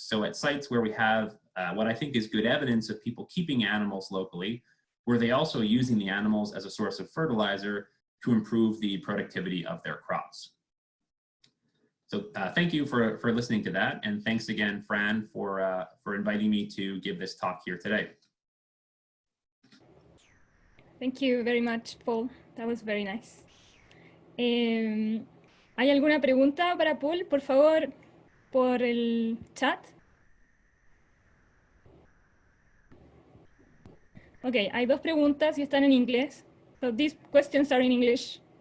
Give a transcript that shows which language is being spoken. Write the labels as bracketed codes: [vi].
[en] So at sites where we have what I think is good evidence of people keeping animals locally, were they also using the animals as a source of fertilizer to improve the productivity of their crops? So thank you for listening to that. And thanks again, Fran, for inviting me to give this talk here today. Thank you very much, Paul. That was very nice. [es] ¿Hay alguna pregunta para Paul, por favor, por el chat? Ok, hay dos preguntas y están en inglés. [en] So these questions are in English.